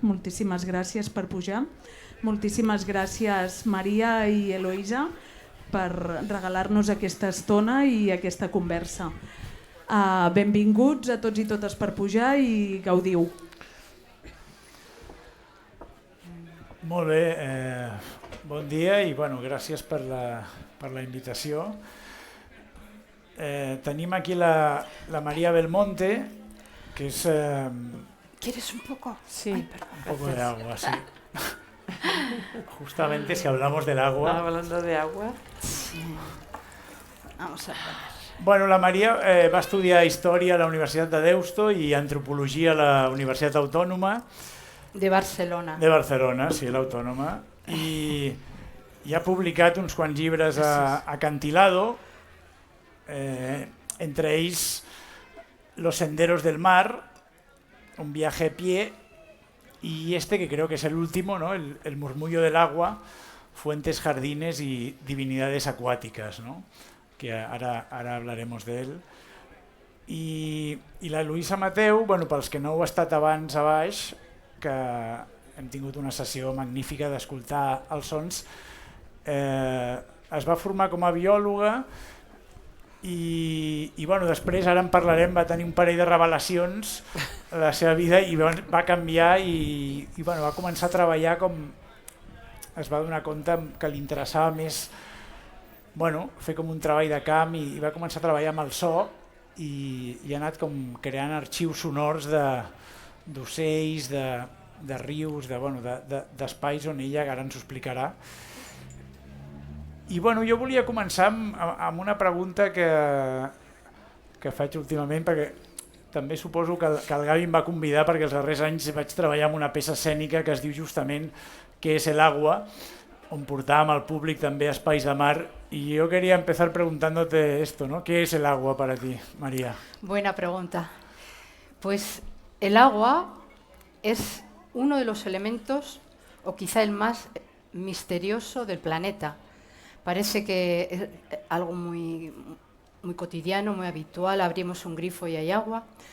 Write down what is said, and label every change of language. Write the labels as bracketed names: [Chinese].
[Catalan] Moltíssimes gràcies per pujar. Moltíssimes gràcies, Maria i Eloïsa, per regalar-nos aquesta estona i aquesta conversa. Benvinguts a tots i totes per pujar i gaudiu. Molt bé, bon dia i gràcies per la invitació. Tenim aquí la María Belmonte, que es... [Spanish] ¿Quieres un poco? Sí. Ay, perdón. Un poco de agua, sí. Justamente si hablamos del agua... Hablando de agua. Sí. Vamos a ver. [Catalan] Bueno, la Maria va estudiar Història a la Universitat de Deusto i Antropologia a la Universitat Autònoma. De Barcelona. De Barcelona, sí, l'Autònoma. I ha publicat uns quants llibres a Acantilado, entre ells Los senderos del mar, un viaje a pie, [Spanish] y este que creo que es el último, ¿no? El murmullo del agua, fuentes, jardines y divinidades acuáticas, ¿no? Que ahora hablaremos de él. [Catalan] I la Eloïsa Mateu, pels que no heu estat abans a baix, que hem tingut una sessió magnífica d'escoltar els sons, es va formar com a biòloga i després, ara en parlarem, va tenir un parell de revelacions a la seva vida i va canviar i va començar a treballar com... Es va donar compte que li interessava més fer com un treball de camp i va començar a treballar amb el so i ha anat com creant arxius sonors d'ocells, de rius, d'espais on ella ara ens ho explicarà. I jo volia començar amb una pregunta que faig últimament, perquè també suposo que el Gavi em va convidar perquè els darrers anys vaig treballar en una peça escènica que es diu justament Què és el agua, on portàvem al públic també espais de mar. [Spanish] Y yo quería empezar preguntándote esto, ¿no? ¿Qué es el agua para ti, María? Buena pregunta. Pues el agua es uno de los elementos, o quizá el más misterioso del planeta. Parece que es algo muy cotidiano, muy habitual, abrimos un grifo y hay agua.